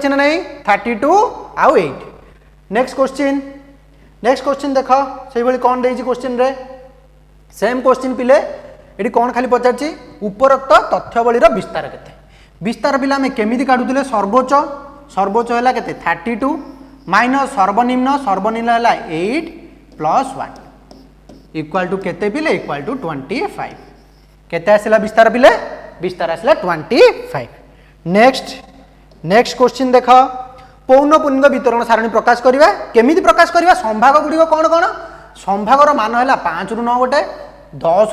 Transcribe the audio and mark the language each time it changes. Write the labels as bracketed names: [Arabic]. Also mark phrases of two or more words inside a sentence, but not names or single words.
[Odia] ନା ନାହିଁ 32 ଆଉ 8 [English] next question [Odia] ଦେଖ ସେହିଭଳି କଣ ଦେଇଛି question ରେ [English] same question [Odia] ପିଲେ ଏଠି କଣ ଖାଲି ପଚାରୁଛି ଉପରୋକ୍ତ ତଥ୍ୟାବଳୀ ର ବିସ୍ତାର ପିଲେ ଆମେ କେମିତି କାଢୁଥିଲେ ସର୍ବୋଚ୍ଚ ହେଲା କେତେ 32 minus ସର୍ବନିମ୍ନ ହେଲା 8 plus 1 [English] equal to [Odia] କେତେ ପିଲେ [English] equal to [Odia] 25 କେତେ ଆସିଲା ବିସ୍ତାର ପିଲେ ବିସ୍ତାର ଆସିଲା 25 [English] next question [Odia] ଦେଖ ପୌନଃପୁନିକ ବିତରଣ ସାରଣୀ ପ୍ରକାଶ କରିବା କେମିତି ପ୍ରକାଶ କରିବା ସଂଭାଗ ଗୁଡ଼ି କଣ ସଂଭାଗ ର ମାନ ହେଲା 5 ରୁ 9 ଗୋଟେ 10